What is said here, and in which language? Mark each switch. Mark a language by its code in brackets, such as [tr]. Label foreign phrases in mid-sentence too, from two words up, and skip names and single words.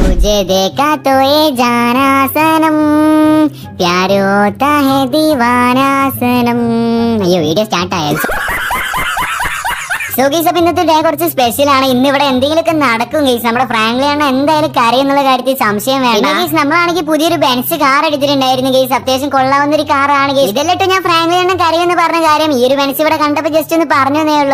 [hi] तुझे देखा तो ये जाना सनम प्यार होता है दीवाना सनम. [ml] അയ്യോ വീഡിയോ സ്റ്റാർട്ട് ആയത്. [en] so guys, [ml] അപ്പൊ ഇന്നത്തെ ഡേ കുറച്ച് സ്പെഷ്യൽ ആണ്. ഇന്ന് ഇവിടെ എന്തെങ്കിലുമൊക്കെ നടക്കും ഗൈസ്. നമ്മുടെ ഫ്രാങ്ക്ലി ആണ് എന്തായാലും കരയെന്നുള്ള കാര്യത്തിൽ സംശയം വേണ്ട ഗൈസ്. നമ്മളാണെങ്കിൽ പുതിയൊരു ബെൻസ് കാർ എടുത്തിട്ടുണ്ടായിരുന്നു ഗൈസ്. അത്യാവശ്യം കൊള്ളാവുന്ന ഒരു കാറാണ് ഗൈസ്. ഇതെല്ലാം ഞാൻ ഫ്രാങ്ക്ലി ആണ് കരയെന്ന് പറഞ്ഞ കാര്യം ഈ ഒരു ബെൻസ് ഇവിടെ കണ്ടപ്പോൾ ജസ്റ്റ് ഒന്ന് പറഞ്ഞേ ഉള്ളൂ.